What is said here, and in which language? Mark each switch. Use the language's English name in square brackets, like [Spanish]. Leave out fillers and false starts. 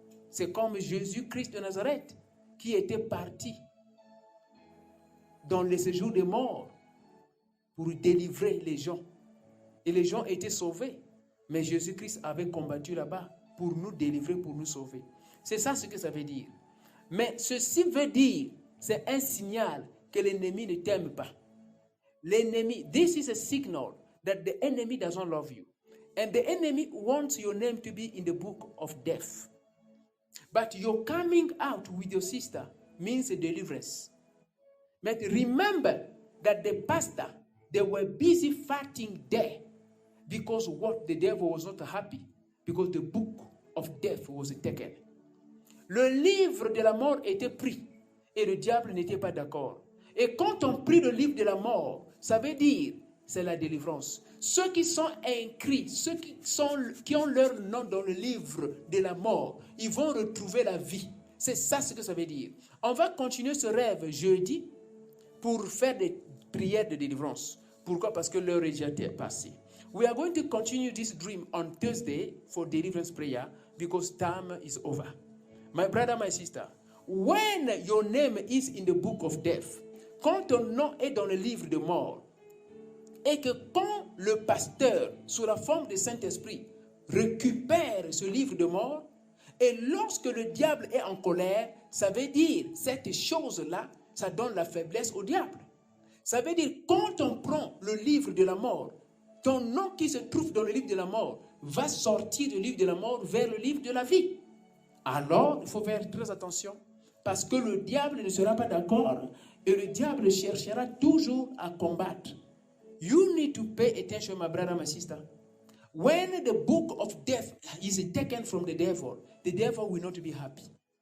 [French] C'est comme Jésus-Christ de Nazareth qui était parti dans le séjour des morts pour délivrer les gens. Et les gens étaient sauvés. Mais Jésus-Christ avait combattu là-bas pour nous délivrer, pour nous sauver. C'est ça ce que ça veut dire. Mais ceci veut dire, c'est un signal que l'ennemi ne t'aime pas. L'ennemi, [English] this is a signal that the enemy doesn't love you. And the enemy wants your name to be in the book of death. But your coming out with your sister means a deliverance. But remember, that the pastor, they were busy fighting there because what the devil was not happy, because the book of death was taken. [French] Le livre de la mort était pris et le diable n'était pas d'accord. Et quand on prit le livre de la mort, ça veut dire c'est la délivrance. Ceux qui sont inscrits, ceux qui ont leur nom dans le livre de la mort, ils vont retrouver la vie. C'est ça ce que ça veut dire. On va continuer ce rêve jeudi pour faire des prières de délivrance. Pourquoi? Parce que l'heure est déjà passée. [English] We are going to continue this dream on Thursday for deliverance prayer because time is over. My brother, my sister, when your name is in the book of death, [French] quand ton nom est dans le livre de mort, et que quand le pasteur, sous la forme du Saint-Esprit, récupère ce livre de mort, et lorsque le diable est en colère, ça veut dire, cette chose-là, ça donne la faiblesse au diable. Ça veut dire, quand on prend le livre de la mort, ton nom qui se trouve dans le livre de la mort va sortir du livre de la mort vers le livre de la vie. Alors, il faut faire très attention, parce que le diable ne sera pas d'accord, et le diable cherchera toujours à combattre. [English] You need to pay attention, my brother, my sister. When the book of death is taken from the devil will not be happy.